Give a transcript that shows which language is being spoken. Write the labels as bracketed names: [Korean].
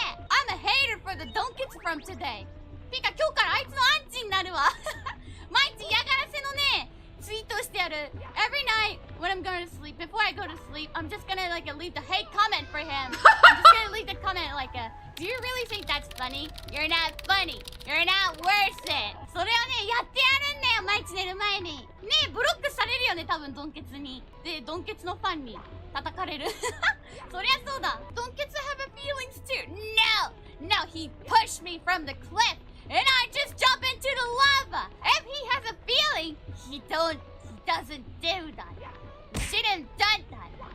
[English] I'm a hater for the donkets from today. [Japanese] Pika, 今日からあいつのアンチになるわ。毎日嫌がらせのね、ツイートしてやる。 [English] Every night when I'm going to sleep, before I go to sleep, I'm just gonna like leave the hate comment for him. I'm just gonna leave the comment like do you really think that's funny? You're not funny. You're not worth it. [Japanese] それをね、やってやるんだよ、毎日寝る前に。ねえ、ブロックされるよね、多分ドンケツに。で、ドンケツのファンに叩かれる。そりゃそうだ。 [English] ドンケツ have a feelings too. No! No, he pushed me from the cliff and I just jump into the lava. If he has a feeling, he doesn't do that. He shouldn't have done that.